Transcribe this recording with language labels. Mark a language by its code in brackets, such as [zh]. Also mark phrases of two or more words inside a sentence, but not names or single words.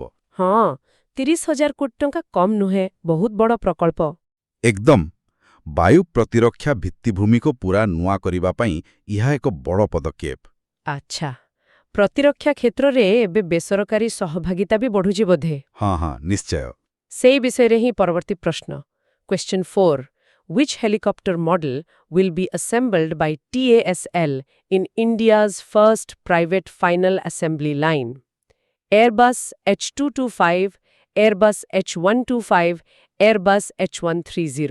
[or] ହଁ, 30,000 କୋଟି ଟଙ୍କା କମ୍ ନୁହେଁ, ବହୁତ ବଡ଼ ପ୍ରକଳ୍ପ। ଏକଦମ। ବାୟୁ ପ୍ରତିରକ୍ଷା ଭିତ୍ତିଭୂମିକୁ ପୁରା ନୂଆ କରିବା ପାଇଁ ଏହା ଏକ ବଡ଼ ପଦକ୍ଷେପ। ଆଚ୍ଛା, ପ୍ରତିରକ୍ଷା କ୍ଷେତ୍ରରେ ଏବେ ବେସରକାରୀ ସହଭାଗିତା ବି ବଢ଼ୁଛି ବୋଧେ? ହଁ, ନିଶ୍ଚୟ। ସେଇ ବିଷୟରେ ହିଁ ପରବର୍ତ୍ତୀ ପ୍ରଶ୍ନ। Question 4. [en] Which helicopter model will be assembled by TASL in India's first private final assembly line? Airbus H225, Airbus H125, Airbus H130.